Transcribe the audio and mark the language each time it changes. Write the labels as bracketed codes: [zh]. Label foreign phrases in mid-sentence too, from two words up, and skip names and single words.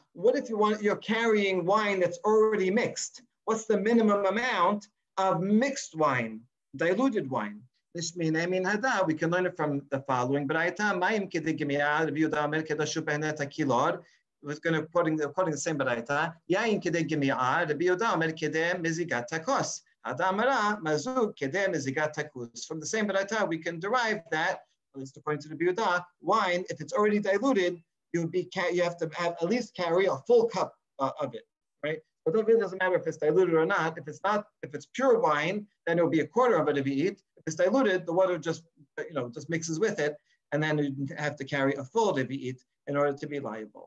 [en] What if you're carrying wine that's already mixed? What's the minimum amount of mixed wine, diluted wine? We can learn it from the following. We're going to quoting the same baraita. [he] יין כדי גמיעה. רבי יהודה אומר כדי מזיגת הכוס. אדמרא מזוג כדי מזיגת הכוס. [en] From the same baraita, we can derive that, at least according to the Rabbi Yehuda, wine, if it's already diluted, you have to at least carry a full cup of it, right? But it really doesn't matter if it's diluted or not. If it's pure wine, then it will be a quarter of it to be eat. If it's diluted, the water just mixes with it, and then you have to carry a full revi'it in order to be liable.